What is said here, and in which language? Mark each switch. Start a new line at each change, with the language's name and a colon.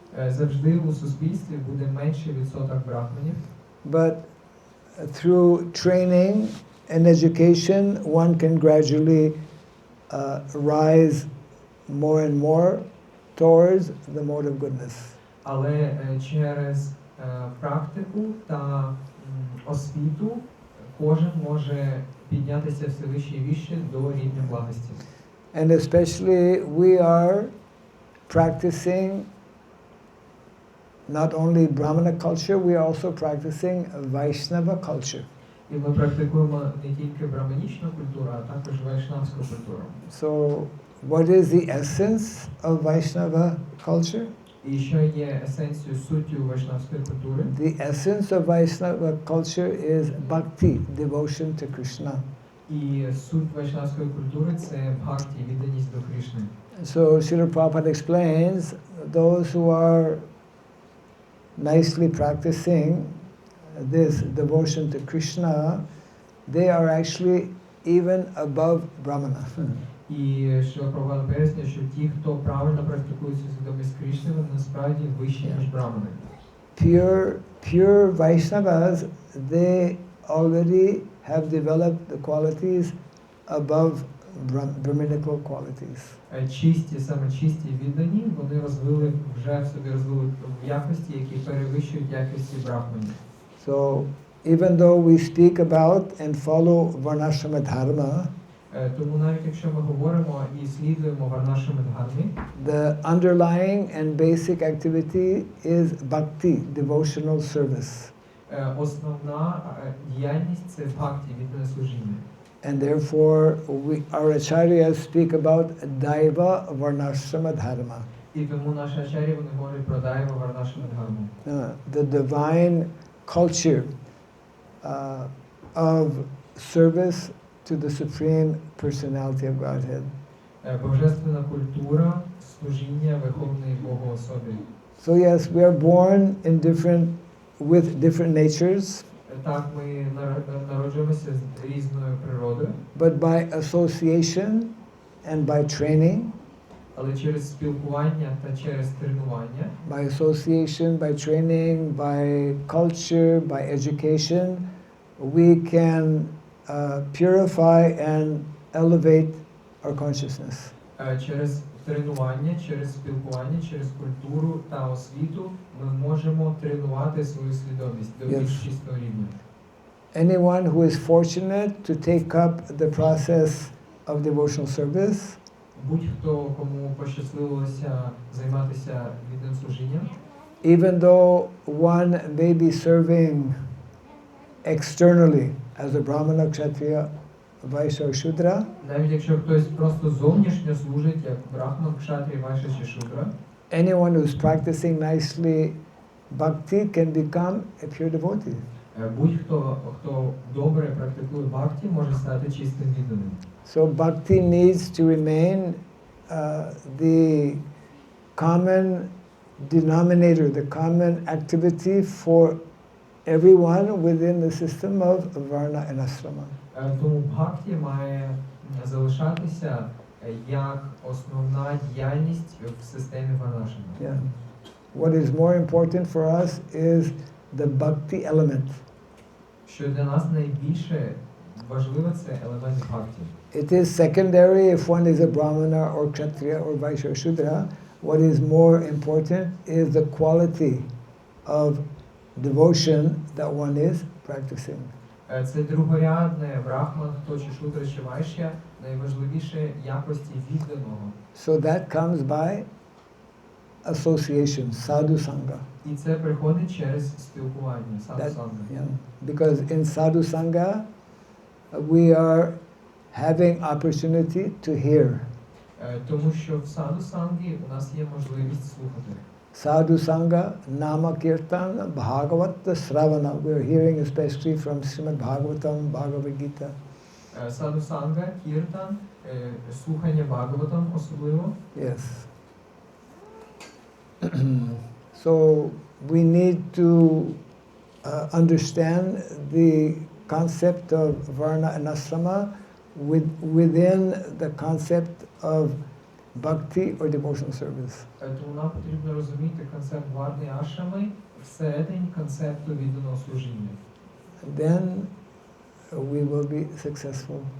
Ukrainian: Завжди у суспільстві буде менший відсоток брахманів.
English: but through training and education, one can gradually rise more and more towards the mode of goodness.
Ukrainian: Але через практику та освіту кожен може піднятися все вище і вище до рівня благості.
English: And especially we are practicing not only Brahmana culture, we are also practicing Vaishnava culture.
Ukrainian: І ми практикуємо не тільки браманічну культуру, а також вайшнавську культуру.
English: So, what is the essence of Vaishnava culture?
Ukrainian: І що є есенцією, суттю вайшнавської культури?
English: The essence of Vaishnava culture is bhakti, devotion to Krishna.
Ukrainian: І суть вайшнавської культури – це бхакти, відданість до Кришни.
English: So, Srila Prabhupada explains, those who are nicely practicing this devotion to Krishna, they are actually even above Brahmana.
Ukrainian: І що Прабхупада пояснює, що ті, хто правильно практикує цю свідомість Кришни, вони насправді вищі, ніж брамани.
English: Pure Vaishnavas, they already have developed the qualities above Brahminical qualities.
Ukrainian: Чисті, саме чисті віддані, вони розвили, вже в собі розвили якості, які перевищують якості брахманів.
English: So, even though we speak about and follow Varnashrama Dharma,
Ukrainian: Тому навіть якщо ми говоримо і слідуємо Варнашрама Дхармі,
English: the underlying and basic activity is bhakti, devotional service.
Ukrainian: Основна діяльність це бхакти, віддане служіння.
English: And therefore, our acharyas speak about Daiva Varnashrama Dharma.
Ukrainian: І тому наші ачарі, вони говорять про Дайва Варнашрама Дхарму.
English: The divine culture of service to the Supreme Personality of Godhead.
Ukrainian: Божественна культура служіння Верховної Богоособі.
English: So yes, we are born with different natures.
Ukrainian: Так, ми народжуємося з різною природою,
English: But by association and by training,
Ukrainian: але через спілкування та через тренування,
English: by association, by training, by culture, by education, we can purify and elevate our consciousness.
Ukrainian: через тренування, через спілкування, через культуру та освіту ми можемо тренувати свою свідомість до більш чистого рівня.
English: Anyone who is fortunate to take up the process of devotional service,
Ukrainian: Будь-хто, кому пощасливилося займатися відданим служінням,
English: even though one may be serving externally as a Brahmana, Kshatriya, Vaishya or Shudra,
Ukrainian: навіть якщо хтось просто зовнішньо служить, як брахман, кшатрі, вайшя чи шудра,
English: anyone who's practicing nicely bhakti can become a pure devotee.
Ukrainian: будь-хто, хто добре практикує бхакти, може стати чистим відданим.
English: So bhakti needs to remain the common denominator, the common activity for everyone within the system of Varna and Asrama.
Ukrainian: Тому бхакти має залишатися як основна діяльність в системі варнашрама. Yeah.
English: What is more important for us is the bhakti element.
Ukrainian: Що для нас найбільше важливе, це елемент бхакти.
English: It is secondary if one is a Brahmana or Kshatriya or Vaishya or Shudra. What is more important is the quality of devotion that one is practicing.
Ukrainian: Це другорядне, брахман, хто чи шудра, чи вайшя, найважливіше якості відданого.
English: So that comes by association, sadhu sangha.
Ukrainian: І це приходить через спілкування, саду-санга. Yeah.
English: Because in sadhu sangha, we are having opportunity to hear.
Ukrainian: Тому що в саду-сангі у нас є можливість слухати.
Sanskrit: Sadhu sangha, nama kirtan, bhagavata sravana.
English: We are hearing especially from Srimad Bhagavatam, Bhagavad Gita.
Ukrainian: Саду-санга, кіртан, слухання Бхагаватам особливо. Yes.
English: So we need to understand the concept of Varna and Asrama within the concept of bhakti or devotional service.
Ukrainian: Тому нам потрібно розуміти концепт варни і ашрами всередині концепту відданого служіння.
English: And then we will be successful.